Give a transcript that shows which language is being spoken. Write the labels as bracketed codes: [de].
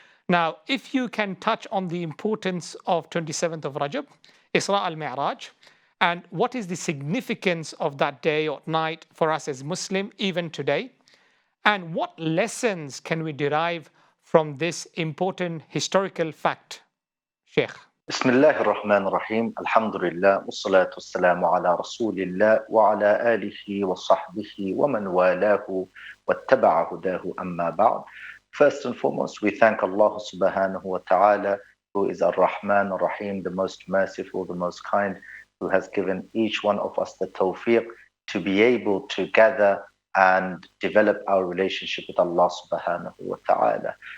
[en] Now, if you can touch on the importance of 27th of Rajab, Isra al-Mi'raj, and what is the significance of that day or night for us as Muslim even today, and what lessons can we derive from this important historical fact, Sheikh? [ar] بسم الله الرحمن الرحيم الحمد لله والصلاة والسلام على رسول الله وعلى آله وصحبه ومن والاه واتبع هداه أما بعد. [en] First and foremost, we thank Allah subhanahu wa ta'ala, who is Ar-Rahman Ar-Rahim, the most merciful, the most kind, who has given each one of us the tawfiq to be able to gather and develop our relationship with Allah subhanahu wa ta'ala.